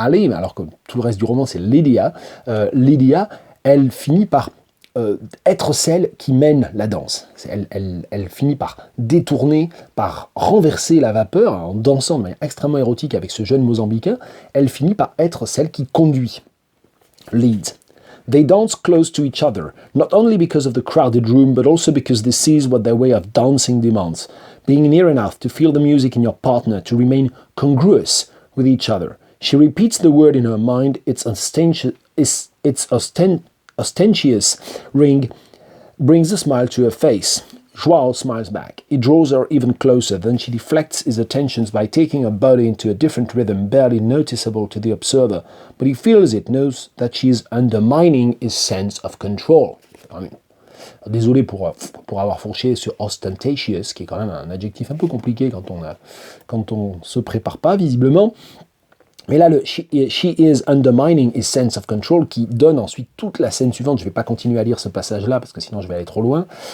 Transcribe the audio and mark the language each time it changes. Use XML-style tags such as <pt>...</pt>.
<fr>Alley, alors que tout le reste du roman c'est Lydia. Lydia, elle finit par être celle qui mène la danse. Elle finit par détourner, par renverser la vapeur, en dansant de manière extrêmement érotique avec ce jeune Mozambicain. Elle finit par être celle qui conduit, leads.</fr> <en>They dance close to each other, not only because of the crowded room, but also because this is what their way of dancing demands. Being near enough to feel the music in your partner, to remain congruous with each other. She repeats the word in her mind, its ostentatious ring brings a smile to her face. João smiles back. He draws her even closer, then she deflects his attentions by taking her body into a different rhythm, barely noticeable to the observer. But he feels it, knows that she is undermining his sense of control.</en> <fr>Désolé pour avoir fourché sur ostentatious, qui est quand même un adjectif un peu compliqué quand on se prépare pas, visiblement. Mais là,</fr> <en>she is undermining his sense of control,</en> <fr>qui donne ensuite toute la scène suivante. Je ne vais pas continuer à lire ce passage-là, parce que sinon je vais aller trop loin.</fr>